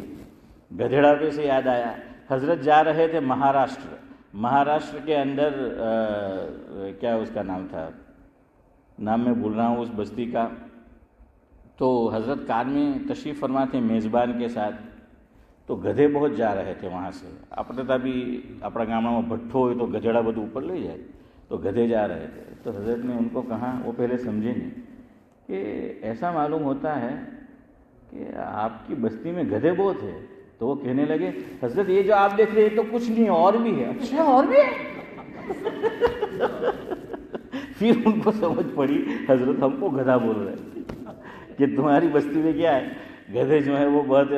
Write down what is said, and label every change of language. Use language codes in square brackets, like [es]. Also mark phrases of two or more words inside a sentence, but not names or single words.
[ur] گدھڑا پہ سے یاد آیا, حضرت جا رہے تھے مہاراشٹر کے اندر کیا اس کا نام تھا, نام میں بھول رہا ہوں اس بستی کا. تو حضرت کار میں تشریف فرما تھے میزبان کے ساتھ. تو گدھے بہت جا رہے تھے وہاں سے. [gu] આપણે તો بھی આપણા ગામડામાં ભઠ્ઠો હોય તો ગધેડા બધું ઉપર લઈ જાય, તો [ur] گدھے جا رہے تھے. تو حضرت نے ان کو کہا, وہ پہلے سمجھے نہیں, کہ ایسا معلوم ہوتا ہے کہ آپ کی بستی میں گدھے بہت ہے. تو وہ کہنے لگے حضرت یہ جو آپ دیکھ رہے ہیں تو کچھ نہیں اور بھی ہے. اچھا اور بھی ہے. پھر ان کو سمجھ پڑی حضرت ہم کو گدھا بول رہے ہیں کہ تمہاری بستی میں کیا ہے, گدھے جو ہیں وہ بہت ہے.